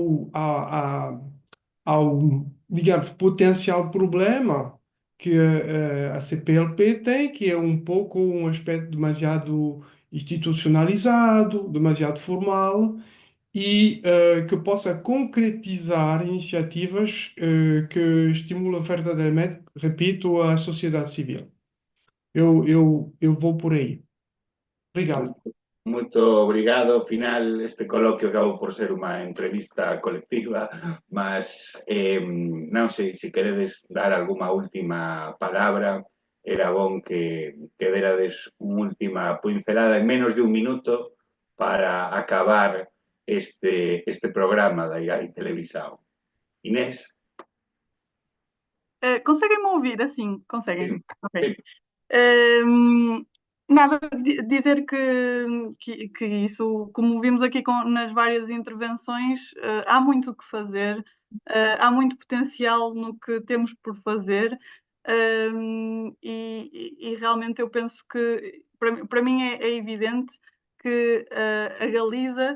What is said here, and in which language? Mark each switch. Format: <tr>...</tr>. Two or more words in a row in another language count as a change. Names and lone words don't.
<pt>ao, digamos, potencial problema que a CPLP tem, que é um pouco um aspecto demasiado institucionalizado, demasiado formal, e que possa concretizar iniciativas que estimulam verdadeiramente, repito, a sociedade civil. Eu vou por aí. Obrigado. Muito obrigado.</pt> <gl>Ao final, este coloquio acabou por ser unha entrevista colectiva, mas non sei se queredes dar algunha última palabra. Era bon que derades unha última pincelada en menos de un minuto para acabar este programa da IGAI Televisão. Inés?</gl> <pt>Conseguem-me ouvir assim? Conseguem? Sim. Ok. Nada, dizer que isso, como vimos aqui nas várias intervenções, há muito o que fazer, há muito potencial no que temos por fazer, e realmente eu penso que, para mim é evidente que a Galiza</pt>